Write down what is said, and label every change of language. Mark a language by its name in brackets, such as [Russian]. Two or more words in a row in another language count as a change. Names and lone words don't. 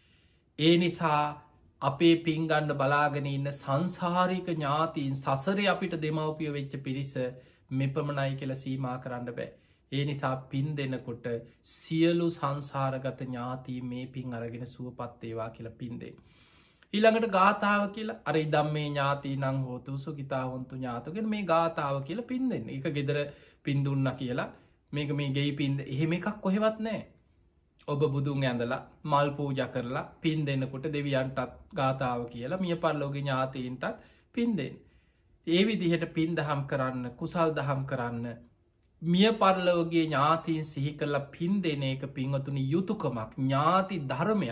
[Sinhala] ඒ නිසා අපේ පින් ගන්න බලාගෙන ඉන්න සංසාරික ඥාතීන් සසරේ අපිට දෙමව්පිය වෙච්ච පිරිස මෙපමණයි කියලා සීමා කරන්න බෑ. ඒ නිසා පින් දෙනකොට සියලු සංසාරගත ඥාතීන් මේ පින් අරගෙන සුවපත් වේවා කියලා පින් දෙන්න. ඊළඟට ගාථාව කියලා අර [Pali] ඉදම්මේ ඥාතීනං හෝතු සුඛිතා හොන්තු ඥාතකෙන් [Sinhala] මේ ගාථාව කියලා පින් දෙන්න. ඒක ගෙදර පින් දුන්නා කියලා මේක මේ ගෙයි පින් එහෙම එකක් කොහෙවත් නැහැ. ඔබ බුදුන් ඇඳලා මල් පූජා කරලා පින් දෙනකොට දෙවියන්ටත් ගාථාව කියලා මිය පරලෝකීය ඥාතීන්ටත් පින් දෙන්න. ඒ විදිහට පින් දහම් කරන්න, කුසල් දහම් කරන්න, මිය පරලෝකීය ඥාතීන් සිහි කරලා පින් දෙන එක පින්වතුනි යුතුයකමක්, ඥාති ධර්මයක්.